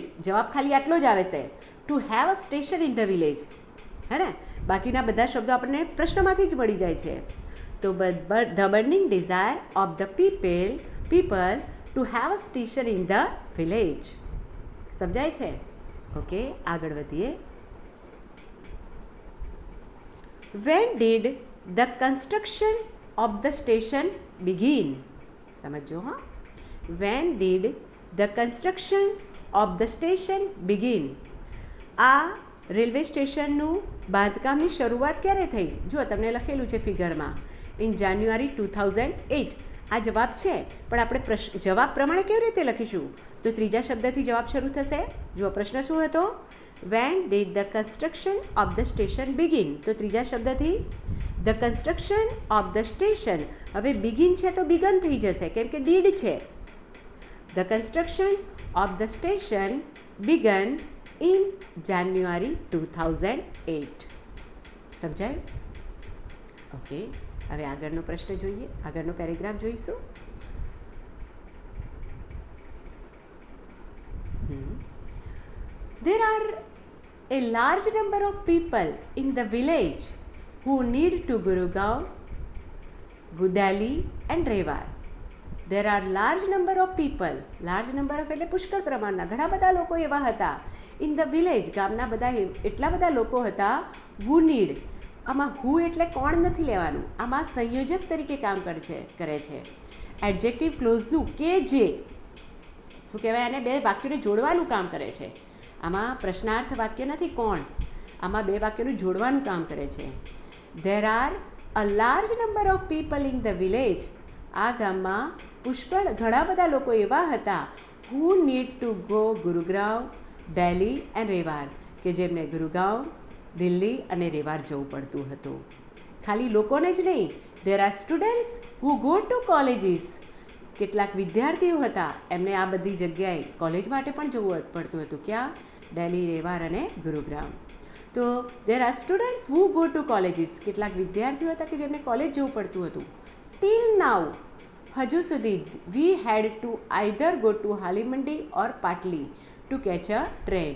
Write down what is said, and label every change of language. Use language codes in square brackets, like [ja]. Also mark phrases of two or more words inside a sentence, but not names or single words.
[gu] જવાબ ખાલી આટલો જ આવે છે, [en] to have a station in the village. [gu] હે ને? બાકીના બધા શબ્દો આપણને પ્રશ્નમાંથી જ મળી જાય છે. તો [en] the burning desire of the people to have a station in the village. [gu] સમજાય છે? ઓકે, આગળ વધીએ. [en] When did the construction of the station begin? [gu] સમજો. [en] When did the construction of the station begin? [gu] આ રેલવે સ્ટેશનનું બાંધકામની શરૂઆત ક્યારે થઈ? જો તમને લખેલું છે ફિગરમાં, [en] in January [gu] 2008. આ જવાબ છે, પણ આપણે જવાબ પ્રમાણે કેવી રીતે લખીશું? તો ત્રીજા શબ્દથી જવાબ શરૂ થશે. જો પ્રશ્ન શું હતો? [en] When did the construction of the station begin? [gu] તો ત્રીજા શબ્દથી [en] the construction of the station. [gu] હવે begin છે તો begun થઈ જશે, કેમ કે did છે. [en] The construction of the station began in January 2008. [gu] સમજાય? ઓકે, હવે આગળનો પ્રશ્ન જોઈએ, આગળનો પેરેગ્રાફ જોઈશું. [en] There are a large number of people in the village who need to Gurugaon, Gudali and Rewar. There are large number of people. Large number of [gu] એટલે પુષ્કળ પ્રમાણના ઘણા બધા લોકો એવા હતા. [en] In the village, [gu] ગામના બધા એટલા બધા લોકો હતા. [en] Who need. [gu] આમાં who એટલે કોણ નથી લેવાનું, આમાં સંયોજક તરીકે કામ કરે છે. [en] adjective clause [gu] કે જે, શું કહેવાય, આને બે વાક્યોને જોડવાનું કામ કરે છે. આમાં પ્રશ્નાર્થ વાક્ય નથી કોણ, આમાં બે વાક્યોનું જોડવાનું કામ કરે છે. [en] There are a large number of people in the village. [gu] આ ગામમાં પુષ્કળ ઘણા બધા લોકો એવા હતા. [en] who need to go ગુરુગ્રામ, દિલ્હી and રેવાર, [gu] કે જેમને ગુરુગાંવ, દિલ્હી અને રેવાર જવું પડતું હતું. ખાલી લોકોને જ નહીં, [en] there are students who go to colleges. [gu] કેટલાક વિદ્યાર્થીઓ હતા એમને આ બધી જગ્યાએ કોલેજ માટે પણ જવું પડતું હતું. ક્યાં? દિલ્હી, રેવાર અને ગુરુગ્રામ. તો તો [en] there are students who go to colleges, [gu] કેટલાક વિદ્યાર્થીઓ હતા કે જેમને કોલેજ જવું પડતું હતું. [en] till now, [gu] હજુ સુધી, [en] we had to either go to Halimandi or Patli to catch a train.